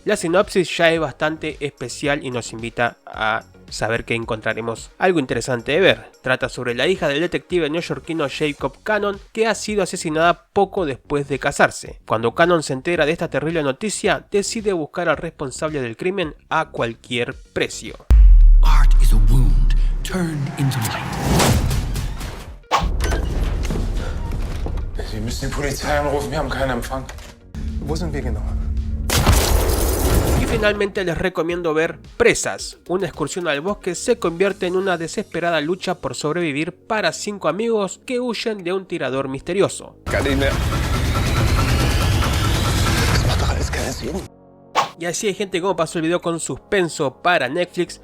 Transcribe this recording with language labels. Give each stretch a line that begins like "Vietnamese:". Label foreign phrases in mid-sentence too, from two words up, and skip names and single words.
Spanish: La sinopsis ya es bastante especial y nos invita a saber que encontraremos algo interesante de ver. Trata sobre la hija del detective neoyorquino Jacob Cannon, que ha sido asesinada poco después de casarse. Cuando Cannon se entera de esta terrible noticia, decide buscar al responsable del crimen a cualquier precio.
English: Art is a wound turned into light.
German: Sie müssen die Polizei anrufen, wir haben keinen Empfang. Wo sind wir genau?
Spanish: Y finalmente les recomiendo ver Presas. Una excursión al bosque se convierte en una desesperada lucha por sobrevivir para 5 amigos que huyen de un tirador misterioso. Y así hay gente como pasó el video con suspenso para Netflix.